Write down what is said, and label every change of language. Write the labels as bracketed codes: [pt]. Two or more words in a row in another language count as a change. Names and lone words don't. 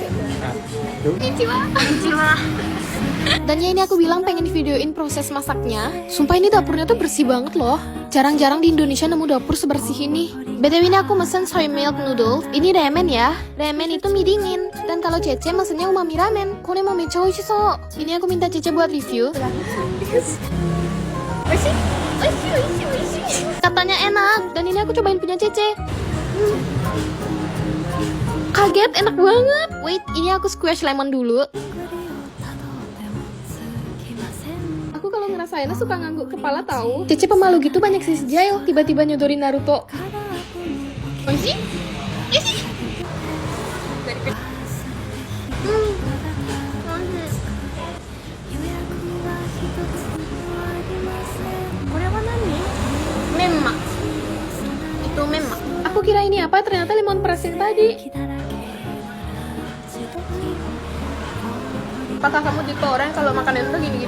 [id] Konnichiwa. Dan ya ini aku bilang pengen videoin proses masaknya. Sumpah ini dapurnya tuh bersih banget loh. Jarang-jarang di Indonesia nemu dapur sebersih ini. BTW ini aku mesen [en] soy milk noodle. [id] Ini ramen ya. Ramen itu mie dingin. Dan kalau Cece mesennya umami ramen. [ja] これもめっちゃ美味しそう. [id] Ini aku minta Cece buat review. Oishi. Katanya enak. Dan ini aku cobain punya Cece. Kaget, enak banget. Wait, ini aku [en] squash lemon [id] dulu. Aku kalau ngerasa enak suka ngangguk kepala tahu. Cece pemalu gitu banyak sih sejail. Tiba-tiba nyodorin Naruto. Oishi? Oishi? Korea nih? Memma. Itu memma. Aku kira ini apa, ternyata [en] lemon press [id] yang tadi. Apakah kamu tipe orang kalau makan itu gini-gini?